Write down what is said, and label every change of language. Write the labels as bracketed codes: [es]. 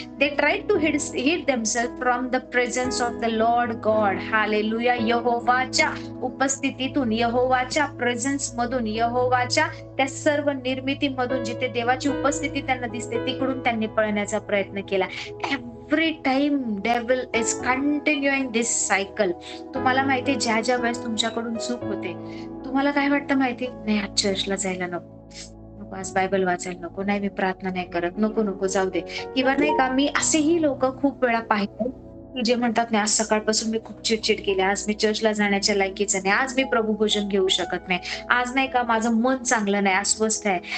[en] They try to hide themselves from the presence of the Lord God. Hallelujah. [mr] यहोवाच्या उपस्थितीतून, यहोवाच्या presence मधून, यहोवाच्या त्या सर्व निर्मितीमधून जिथे देवाची उपस्थिती त्यांना दिसते तिकडून त्यांनी पळण्याचा प्रयत्न केला. [en] Every time devil is continuing this cycle. [mr] तुम्हाला माहितीये, ज्या वेळेस तुमच्याकडून चूक होते, तुम्हाला काय वाटतं माहिती, नाही आज चर्चला जायला नको, आज बायबल वाचायला नको, नाही मी प्रार्थना नाही करत, नको जाऊ दे. किंवा नाही का, मी असेही लोक खूप वेळा पाहिले की जे म्हणतात नाही आज सकाळपासून मी खूप चिडचिड केली, आज मी चर्चला जाण्याच्या लायकीचं नाही, आज मी प्रभू भोजन घेऊ शकत नाही, आज नाही का माझं मन चांगलं नाही, अस्वस्थ आहे.